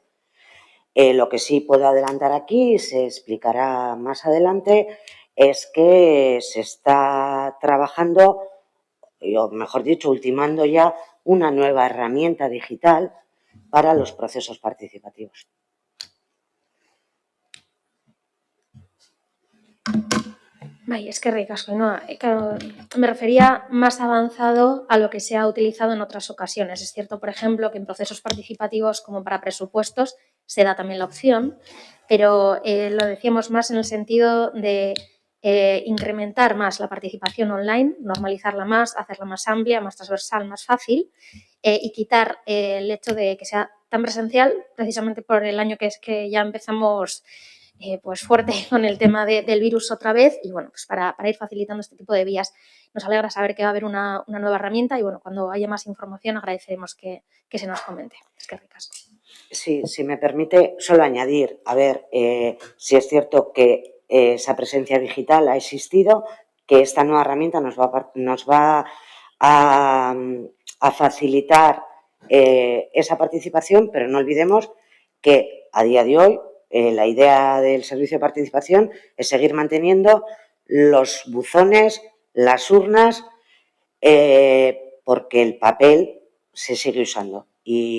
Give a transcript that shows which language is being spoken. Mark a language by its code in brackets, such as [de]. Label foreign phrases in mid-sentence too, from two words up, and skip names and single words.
[es] Lo que sí puedo adelantar aquí, se explicará más adelante, es que se está trabajando, o mejor dicho, ultimando ya una nueva herramienta digital para los procesos participativos. Vale, [eu] eskerrik asko. [es] No, claro, me refería más avanzado a lo que se ha utilizado en otras ocasiones. Es cierto, por ejemplo, que en procesos participativos como para presupuestos se da también la opción, pero lo decíamos más en el sentido de incrementar más la participación online, normalizarla más, hacerla más amplia, más transversal, más fácil y quitar el hecho de que sea tan presencial precisamente por el año que es que ya empezamos pues fuerte con el tema del virus otra vez y bueno, pues para ir facilitando este tipo de vías. Nos alegra saber que va a haber una nueva herramienta y bueno, cuando haya más información agradeceremos que se nos comente. [eu] Eskerrik asko. [es] Sí, si me permite solo añadir, a ver, si es cierto que esa presencia digital ha existido, que esta nueva herramienta nos va a facilitar esa participación, pero no olvidemos que a día de hoy la idea del servicio de participación es seguir manteniendo los buzones, las urnas, porque el papel se sigue usando.